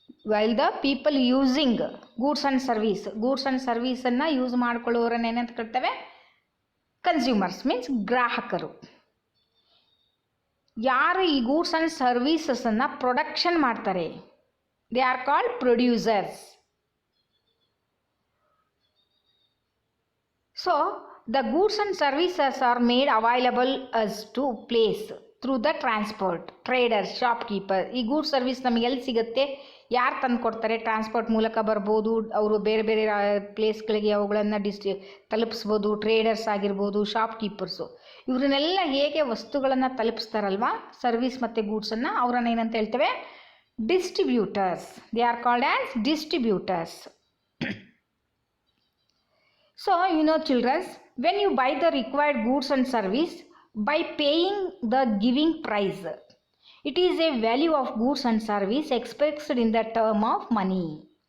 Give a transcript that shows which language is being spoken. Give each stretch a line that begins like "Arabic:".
English: while the people using
Kannada: goods and ಸರ್ವೀಸನ್ನು use ಮಾಡ್ಕೊಳ್ಳೋರನ್ನ ಏನಂತ ಕರಿತೇವೆ? Consumers, means ಗ್ರಾಹಕರು. ಯಾರು ಈ ಗೂಡ್ಸ್ ಆ್ಯಂಡ್ ಸರ್ವೀಸಸನ್ನು ಪ್ರೊಡಕ್ಷನ್ ಮಾಡ್ತಾರೆ,
English: They are called producers. So the goods and services are made available as to place through the transport, traders, shopkeeper.
Kannada: ಈ goods service ನಮಗೆ ಎಲ್ಲಿ ಸಿಗುತ್ತೆ? ಯಾರು ತಂದು ಕೊಡ್ತಾರೆ? ಟ್ರಾನ್ಸ್ಪೋರ್ಟ್ ಮೂಲಕ ಬರ್ಬೋದು, ಅವರು ಬೇರೆ ಬೇರೆ ಪ್ಲೇಸ್ಗಳಿಗೆ ಅವುಗಳನ್ನು ತಲುಪಿಸ್ಬೋದು. ಟ್ರೇಡರ್ಸ್ ಆಗಿರ್ಬೋದು, ಶಾಪ್ಕೀಪರ್ಸು, ಇವ್ರನ್ನೆಲ್ಲ ಹೇಗೆ ವಸ್ತುಗಳನ್ನು ತಲುಪಿಸ್ತಾರಲ್ವ, ಸರ್ವಿಸ್ ಮತ್ತು ಗೂಡ್ಸನ್ನು, ಅವರನ್ನು ಏನಂತ ಹೇಳ್ತೇವೆ?
English: Distributors. They are called as distributors. So, children, when you buy the required goods and service by paying the giving price, it is a value of goods and service expressed in the term of money.